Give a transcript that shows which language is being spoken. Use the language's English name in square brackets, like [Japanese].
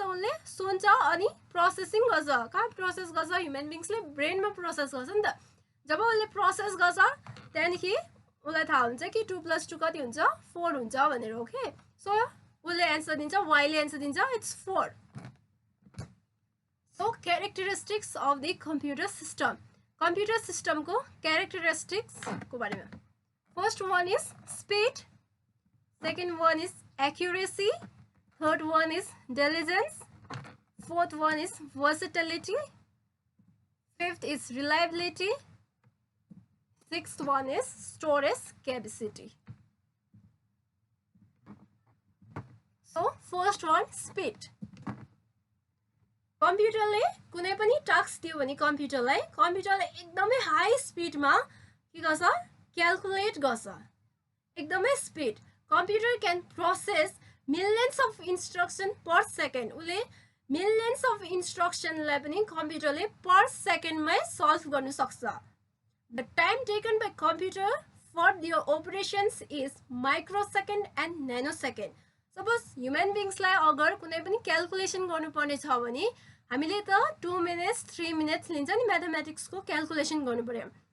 [Nepali] उसले सुन्छ अनि प्रोसेसिङ गर्छ. कहाँ प्रोसेस गर्छ? ह्युमन बिङ्सले ब्रेनमा प्रोसेस गर्छ नि त. जब उसले प्रोसेस गर्छ त्यहाँदेखि उसलाई थाहा हुन्छ कि 2 + 2 कति हुन्छ? 4 हुन्छ भनेर. ओके, सो उसले एन्सर दिन्छ, वाइले एन्सर दिन्छ, it's 4. [English] So characteristics of the computer system. [Nepali] Computer सिस्टमको क्यारेक्टरिस्टिक्सको बारेमा [English] First one is speed, second one is accuracy, third one is diligence, fourth one is versatility, fifth is reliability, sixth one is storage capacity. So first one, speed. [Nepali] कम्प्युटरले कुनै पनि task दियो भने कम्प्युटरले एकदमै high स्पिडमा के गर्छ? Calculate गर्छ. एकदमै speed. [English] Computer can process millions of instruction per second. [Nepali] उसले [English] millions of instruction [Nepali] लाई पनि कम्प्युटरले per secondमै solve गर्न सक्छ. [English] The time taken by computer for their operations is microsecond and nanosecond. [Nepali] Suppose human beings लाई अगर कुनै पनि क्याल्कुलेसन गर्नुपर्ने छ भने हामीले त 2 minutes 3 minutes लिन्छ नि म्याथमेटिक्सको क्याल्कुलेसन गर्नु पर्यो.